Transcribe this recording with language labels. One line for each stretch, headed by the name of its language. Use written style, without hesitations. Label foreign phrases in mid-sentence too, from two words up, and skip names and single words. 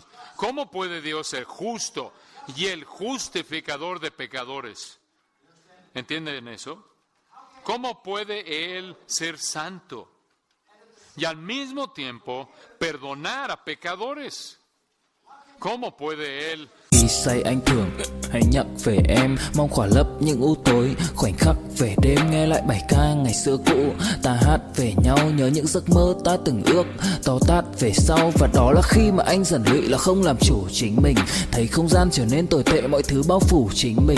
Spanish: ¿Cómo puede Dios ser justo y el justificador de pecadores? ¿Entienden eso? ¿Cómo puede Él ser santo y al mismo tiempo perdonar a pecadores? ¿Cómo puede Él?
Vietnamese: Say anh thường hãy nhắc về em, mong khỏa lấp những u tối khoảnh khắc về đêm nghe lại bài ca ngày xưa cũ. Ta hát về nhau nhớ những giấc mơ ta từng ước, to tát về sau. Và đó là khi mà anh dần lụy là không làm chủ chính mình, thấy không gian trở nên tồi tệ, mọi thứ bao phủ chính mình.